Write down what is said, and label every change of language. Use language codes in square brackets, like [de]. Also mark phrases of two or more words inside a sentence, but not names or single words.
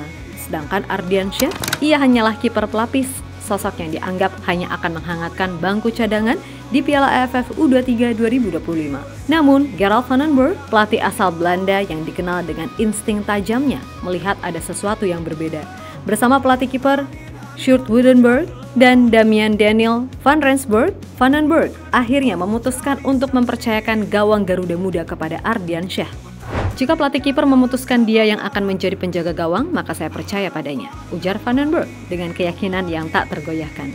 [id] Sedangkan Ardiansyah, ia hanyalah kiper pelapis, sosok yang dianggap hanya akan menghangatkan bangku cadangan di Piala AFF U23 2025. Namun, Gerard Van den Berg, pelatih asal Belanda yang dikenal dengan insting tajamnya, melihat ada sesuatu yang berbeda. Bersama pelatih kiper Sjoerd Woudenberg dan Damian Daniel van Rensburg, Van den Berg akhirnya memutuskan untuk mempercayakan gawang Garuda Muda kepada Ardiansyah. Jika pelatih kiper memutuskan dia yang akan menjadi penjaga gawang, maka saya percaya padanya, ujar Van den Berg dengan keyakinan yang tak tergoyahkan.